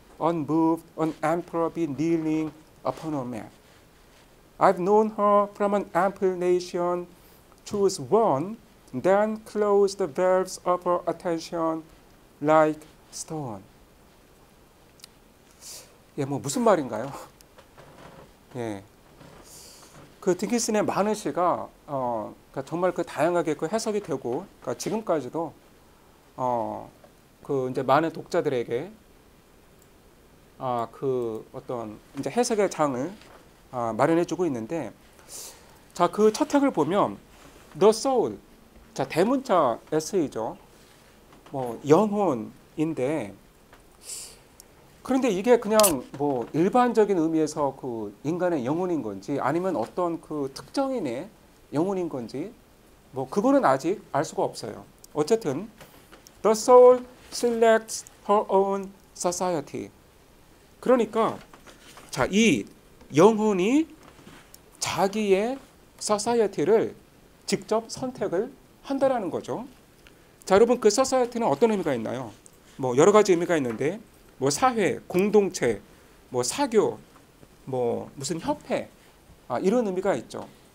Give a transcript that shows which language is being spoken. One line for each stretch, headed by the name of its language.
English: Unmoved, an emperor be kneeling upon a mat. I've known her from an ample nation, choose one, then close the valves of her attention like stone.
Korean: 예, 뭐 무슨 말인가요? 예, 그 디킨슨의 많은 시가 그러니까 정말 그 다양하게 그 해석이 되고, 그러니까 지금까지도 그 이제 많은 독자들에게 그 어떤 이제 해석의 장을 마련해주고 있는데, 자, 그 첫 행을 보면 The Soul, 자 대문자 S이죠. 뭐 영혼인데, 그런데 이게 그냥 뭐 일반적인 의미에서 그 인간의 영혼인 건지 아니면 어떤 그 특정인의 영혼인 건지 뭐 그거는 아직 알 수가 없어요.
English: 어쨌든 The soul selects her own society.
Korean: 그러니까 자, 이 영혼이 자기의 society를 직접 선택을 한다라는 거죠. 자, 여러분 그 society는 어떤 의미가 있나요? 뭐 여러 가지 의미가 있는데 뭐 사회, 공동체, 뭐 사교, 뭐 무슨 협회 이런 의미가 있죠.